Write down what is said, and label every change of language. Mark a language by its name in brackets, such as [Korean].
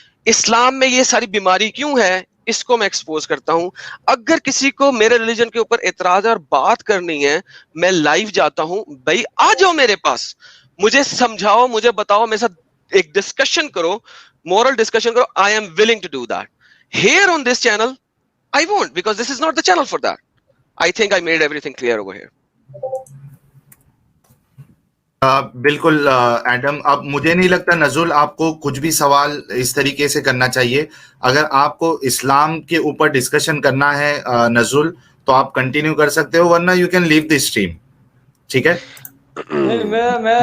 [Urdu] اسلام میں یہ ساری بیماری کیوں ہے، اس کو میں ایکسپوز کرتا ہوں. اگر کسی کو میرے ریلیجن کے اوپر اعتراض اور بات کرنی ہے، میں لائیو جاتا ہوں. بھائی آ جاؤ میرے پاس، مجھے سمجھاؤ، مجھے بتاؤ، میرے ساتھ ایک ڈسکشن کرو، [English] moral discussion [Urdu] کرو. [English] I am willing to do that. Here on this channel, I won't, because this is not the channel for that. I think I made everything clear over here. [Urdu] بالکل Adam. اب مجھے نہیں لگتا نزول آپ کو کچھ بھی سوال اس طریقے سے کرنا چاہیے. اگر آپ کو اسلام کے اوپر ڈسکشن کرنا ہے نزول، تو آپ کنٹینیو کر سکتے ہو، ورنہ [English] You can leave the stream. [Urdu] ٹھیک ہے. میں